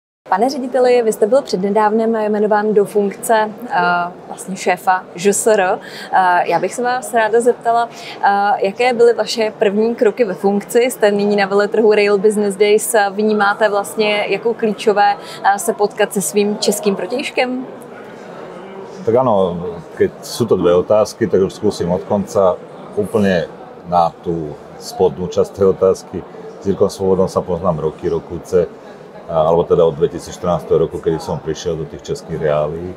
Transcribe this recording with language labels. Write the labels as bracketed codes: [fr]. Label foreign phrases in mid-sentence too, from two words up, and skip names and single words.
[cs] Pane řediteli, vy jste byl přednedávnem jmenován do funkce vlastně šéfa ŽSR. Já bych se vás ráda zeptala, jaké byly vaše první kroky ve funkci? Jste nyní na veletrhu Rail Business Days. Vnímáte vlastně jako klíčové se potkat se svým českým protějškem? [sk] Tak áno, keď sú to dve otázky, tak už skúsim od konca úplne na tú spodnú časť tej otázky. S Jirkom Svobodom sa poznám roky, rokúce, alebo teda od 2014 roku, kedy som prišiel do tých českých reálií.